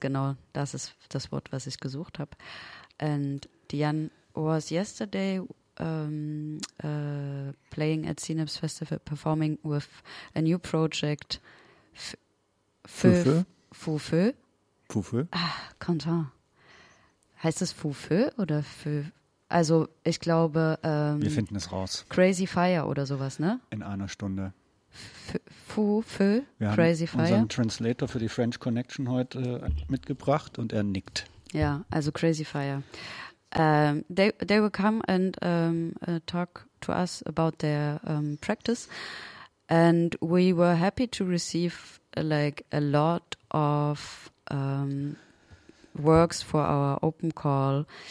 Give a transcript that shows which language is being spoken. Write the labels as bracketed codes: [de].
[de] genau, das ist das Wort, was ich gesucht habe. [en] And Diane was yesterday playing at Synapse Festival, performing with a new project, Fufeu. [de] Ah, content. Heißt es Fufeu oder Fufeu? Also, ich glaube, wir finden es raus. Crazy Fire oder sowas, ne? In einer Stunde. Fufeu, Crazy Fire. Wir haben unseren Translator für die French Connection heute mitgebracht und er nickt. Ja, also Crazy Fire. [en] They will come and talk to us about their practice. And we were happy to receive like a lot of works for our open call.